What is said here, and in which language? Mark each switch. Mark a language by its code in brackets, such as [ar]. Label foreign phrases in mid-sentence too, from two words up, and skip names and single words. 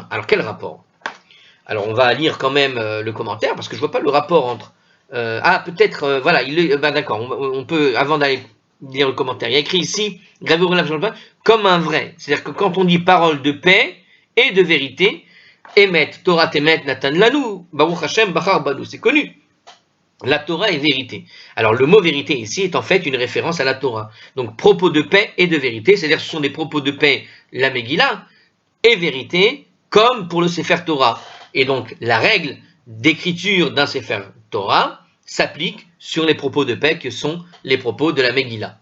[fr] Alors, quel rapport? Alors, on va lire quand même le commentaire, parce que je ne vois pas le rapport entre... peut-être, voilà, d'accord, on peut, avant d'aller lire le commentaire, il y a écrit ici, gravé au relève sur le pain, comme un vrai. C'est-à-dire que quand on dit parole de paix et de vérité, [he] אמת תורת אמת נתן לנו ברוך השם בחר בנו, [fr] c'est connu. La Torah est vérité. Alors le mot vérité ici est en fait une référence à la Torah. Donc propos de paix et de vérité, c'est-à-dire ce sont des propos de paix, la Megillah, et vérité, comme pour le [he] ספר תורה. [fr] Et donc la règle d'écriture d'un [he] ספר תורה [fr] s'applique sur les propos de paix que sont les propos de la Megillah.